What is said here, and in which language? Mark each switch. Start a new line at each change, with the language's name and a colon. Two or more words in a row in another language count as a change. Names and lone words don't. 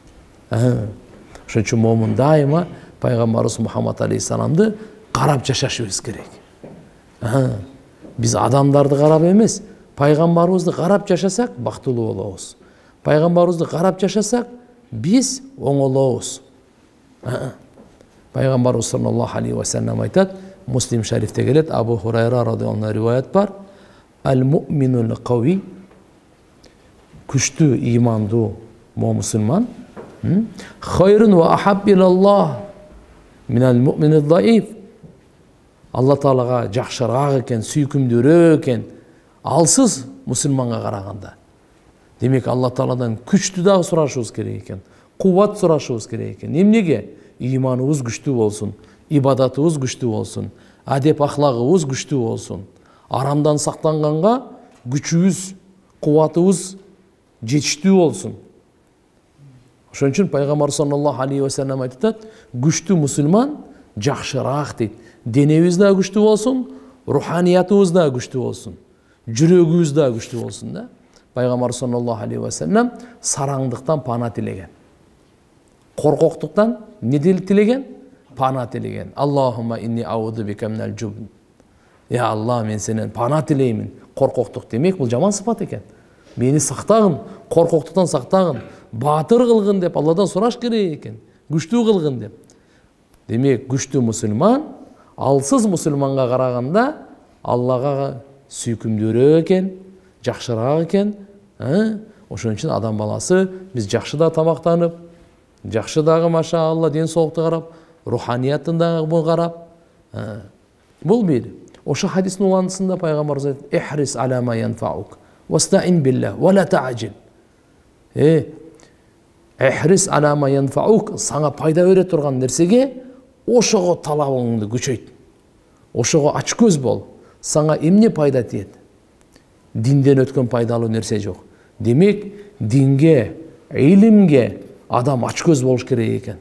Kyrgyz: Ошон үчүн момун дайыма пайгамбарыбыз Мухаммад алейхиссаламды карап жашашыбыз керек. Биз адамдарды карап эмес, пайгамбарыбызды карап жашасак бактылуу болобуз. Пайгамбарыбызды карап жашасак биз оңолобуз. Пайгамбарыбыз
Arabic: صلى الله عليه وسلم
Kyrgyz: айтат, Муслим шарифте келет, Абу Хурайра
Arabic: رضي الله عنه
Kyrgyz: риваят бар.
Arabic: المؤمن القوي,
Kyrgyz: күштүү, имандуу мусулман,
Arabic: خير وأحب إلى الله من المؤمن الضعيف.
Kyrgyz: Алла Таалага жакшыраак экен, сүйкүмдүүрөөк экен алсыз мусулманга караганда. Демек Алла Тааладан күчтүү дагы сурашыбыз керек экен, кубат сурашыбыз керек экен. Эмнеге? Иманыбыз күчтүү болсун, ибадатыбыз күчтүү болсун, адеп ахлагыбыз күчтүү болсун. Арамдан сактанганга күчүбүз, кубатыбыз жетиштүү болсун. Ошон үчүн пайгамбар
Arabic: صلى الله عليه وسلم
Kyrgyz: айтат, күчтүү мусулман жакшыраак дейт. Денебиз да күчтүү болсун, руханиятыбыз да күчтүү болсун, жүрөгүбүз да күчтүү болсун да. Пайгамбар
Arabic: صلى الله عليه وسلم
Kyrgyz: сараңдыктан пана тилеген. Коркоктуктан не тилеген? Пана тилеген.
Arabic: اللهم إني أعوذ بك من الجبن.
Kyrgyz: Я Алла, мен сенен пана тилеймин. Коркоктук демек бул жаман сыпат экен. Мени сактагын, коркоктуктан сактагын, батыр кылгын деп Алладан сураш керек экен. Күчтүү кылгын деп. Демек, күчтүү мусулман алсыз мусулманга караганда Аллага сүйкүмдүүрөөк экен, жакшыраак экен. Ошон үчүн адам баласы биз жакшы да тамактанып, жакшы дагы машаалла ден соолукту карап, руханиятын дагы карап. Бул бир. Ошо хадистин уландысында пайгамбарыбыз айтат:
Arabic: "احرص على ما ينفعك، واستعن بالله، ولا تعجز." احرص على ما ينفعك,
Kyrgyz: сага пайда бере турган нерсеге ошого талабыңды күчөйт. Ошого ачкөз бол. Сага эмне пайда тиет? Динден өткөн пайдалуу нерсе жок. Демек, динге, илимге адам ачкөз болуш керек экен.